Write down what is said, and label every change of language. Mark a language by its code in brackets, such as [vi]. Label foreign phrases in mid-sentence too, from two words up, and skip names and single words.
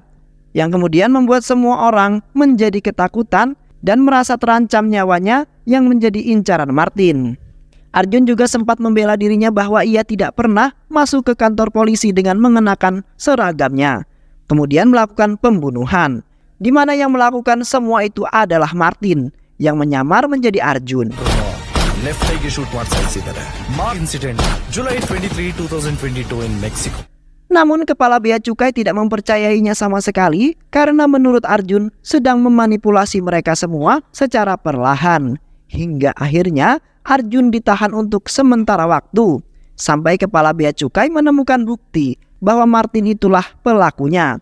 [id] Yang kemudian membuat semua orang menjadi ketakutan dan merasa terancam nyawanya yang menjadi incaran Martin. Arjun juga sempat membela dirinya bahwa ia tidak pernah masuk ke kantor polisi dengan mengenakan seragamnya, kemudian melakukan pembunuhan, di mana yang melakukan semua itu adalah Martin yang menyamar menjadi Arjun. [en] left eyeಗೆ shoot [kn] ಮಾಡ್ತಾ ಇದ್ದಾರೆ. [en] incident July 23, 2022 in Mexico. [id] Namun Kepala Bea Cukai tidak mempercayainya sama sekali karena menurut Arjun sedang memanipulasi mereka semua secara perlahan. Hingga akhirnya Arjun ditahan untuk sementara waktu sampai Kepala Bea Cukai menemukan bukti bahwa Martin itulah pelakunya.